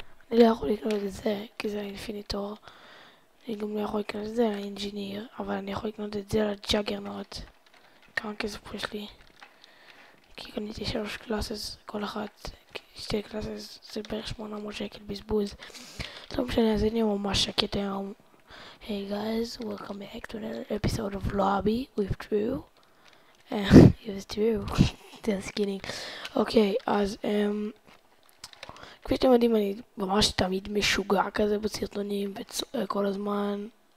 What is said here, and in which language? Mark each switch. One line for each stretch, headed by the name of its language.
Hebrew: אני לא יכול לקנות את זה כי זה לאינפיניטור. אני גם לא יכול לקנות את זה לאינג'יניר, אבל אני יכול לקנות את זה לג'אגרנוט. כמה כסף יש לי? כי קניתי 3 קלאסס, כל אחת 2 קלאסס, זה בערך 800 שקל בזבוז. לא משנה, אז אני ממש שקט היום.
English: Hey guys, welcome back to another episode of Lobby with Drew. It was Drew. Just kidding.
Hebrew: אוקיי, אז כפי שאתם יודעים, אני ממש תמיד משוגע כזה בסרטונים כל הזמן.